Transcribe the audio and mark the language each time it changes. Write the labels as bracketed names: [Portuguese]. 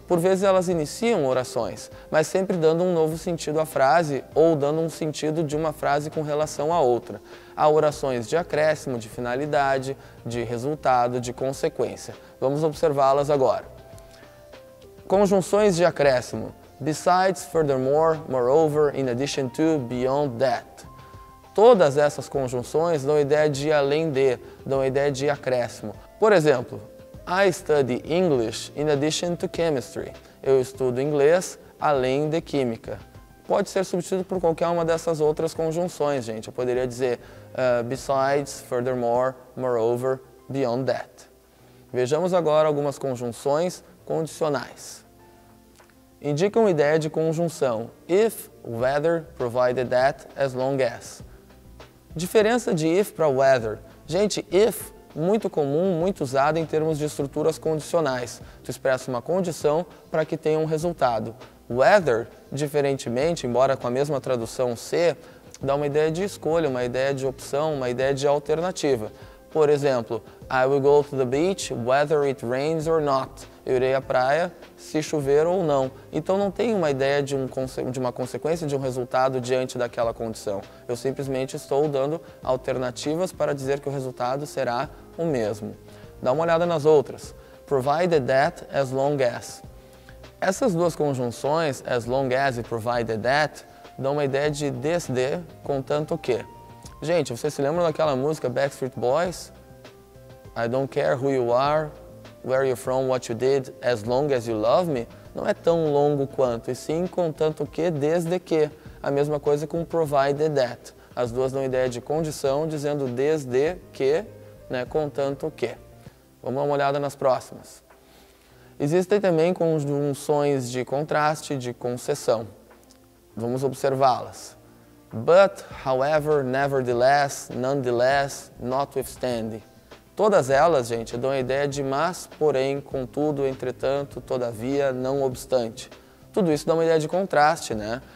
[Portuguese] Por vezes elas iniciam orações, mas sempre dando um novo sentido à frase ou dando um sentido de uma frase com relação à outra. Há orações de acréscimo, de finalidade, de resultado, de consequência. Vamos observá-las agora. Conjunções de acréscimo. [English] Besides, furthermore, moreover, in addition to, beyond that. [Portuguese] Todas essas conjunções dão a ideia de além de, dão a ideia de acréscimo. Por exemplo, [English] I study English in addition to chemistry. [Portuguese] Eu estudo inglês além de química. Pode ser substituído por qualquer uma dessas outras conjunções, gente. Eu poderia dizer [English] besides, furthermore, moreover, beyond that. [Portuguese] Vejamos agora algumas conjunções condicionais. Indicam ideia de conjunção. [English] If, whether, provided that, as long as. [Portuguese] Diferença de if para whether. Gente, if, muito comum, muito usado em termos de estruturas condicionais. Tu expressa uma condição para que tenha um resultado. Whether, diferentemente, embora com a mesma tradução C, dá uma ideia de escolha, uma ideia de opção, uma ideia de alternativa. Por exemplo, [English] I will go to the beach whether it rains or not. [Portuguese] Eu irei à praia se chover ou não. Então não tem uma ideia de uma consequência, de um resultado diante daquela condição. Eu simplesmente estou dando alternativas para dizer que o resultado será o mesmo. Dá uma olhada nas outras. [English] Provided that, as long as. [Portuguese] Essas duas conjunções, as long as e provided that, dão uma ideia de desde, contanto que. Gente, vocês se lembram daquela música Backstreet Boys? [English] I don't care who you are, where you're from, what you did, as long as you love me. [Portuguese] Não é tão longo quanto, e sim contanto que, desde que. A mesma coisa com provided that. As duas dão ideia de condição, dizendo desde que, né, contanto que. Vamos dar uma olhada nas próximas. Existem também conjunções de contraste, de concessão. Vamos observá-las. [English] But, however, nevertheless, nonetheless, notwithstanding. [Portuguese] Todas elas, gente, dão a ideia de mas, porém, contudo, entretanto, todavia, não obstante. Tudo isso dá uma ideia de contraste, né?